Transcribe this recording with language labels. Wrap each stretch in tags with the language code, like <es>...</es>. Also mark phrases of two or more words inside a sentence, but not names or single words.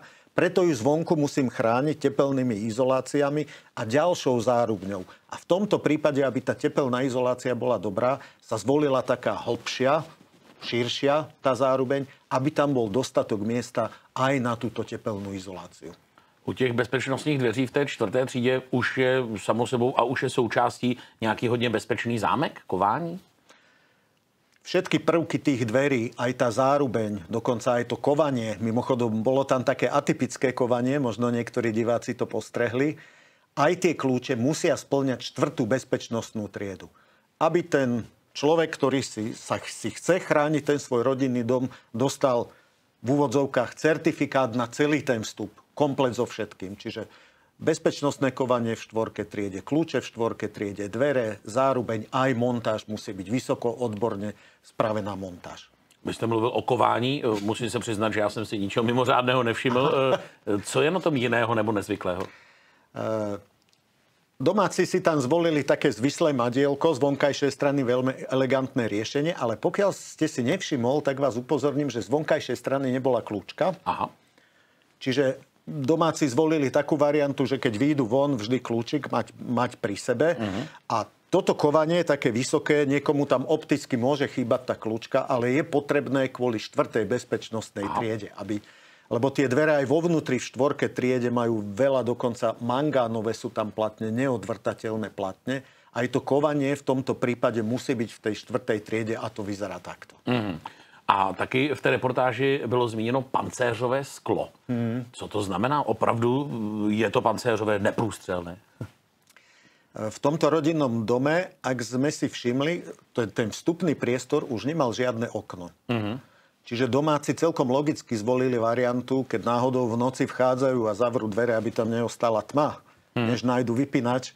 <sk>Preto ju zvonku musím chrániť tepelnými izoláciami a ďalšou zárubňou. A v tomto prípade, aby tá tepelná izolácia bola dobrá, sa zvolila taká hlbšia, širšia tá zárubeň, aby tam bol dostatok miesta aj na túto tepelnú izoláciu.</sk> <cs>U těch bezpečnostních dveří v té 4. třídě už je samo sebou a už je součástí nějaký hodně bezpečný zámek, kování?</cs> <sk>Všetky prvky tých dverí, aj tá zárubeň, dokonca aj to kovanie, mimochodom bolo tam také atypické kovanie, možno niektorí diváci to postrehli, aj tie kľúče musia spĺňať 4. bezpečnostnú triedu. Aby ten človek, ktorý si chce chrániť ten svoj rodinný dom, dostal v úvodzovkách certifikát na celý ten vstup, komplet so všetkým. Čiže bezpečnostné kovanie v 4. triede, kľúče v 4. triede, dvere, zárubeň, aj montáž musí byť vysoko odborne spravená montáž.</sk> <cs>Vy jste mluvil o kování, musím se přiznat, že já jsem si ničeho mimořádného nevšiml. Co je na tom jiného nebo nezvyklého?</cs> <sk>Domáci si tam zvolili také zvislé madielko, z vonkajšej strany veľmi elegantné riešenie, ale pokiaľ ste si nevšimol, tak vás upozorním, že z vonkajšej strany nebola kľúčka. Aha. Čiže domáci zvolili takú variantu, že keď výjdu von, vždy kľúčik mať pri sebe. A toto kovanie je také vysoké, niekomu tam opticky môže chýbať tá kľúčka, ale je potrebné kvôli 4. bezpečnostnej triede, lebo tie dvere aj vo vnútri v 4. triede majú veľa, dokonca mangánové sú tam platne, neodvrtateľné platne. Aj to kovanie v tomto prípade musí byť v tej 4. triede a to vyzerá takto.</sk> <cs>A taky v té reportáži bylo zmíněno pancéřové sklo. Co to znamená? Opravdu je to pancéřové neprůstřelné?</cs> <sk>V tomto rodinnom dome, ak sme si všimli, ten vstupný priestor už nemal žiadne okno. Čiže domáci celkom logicky zvolili variantu, keď náhodou v noci vchádzajú a zavrú dvere, aby tam neostala tma, než nájdu vypínač.</sk>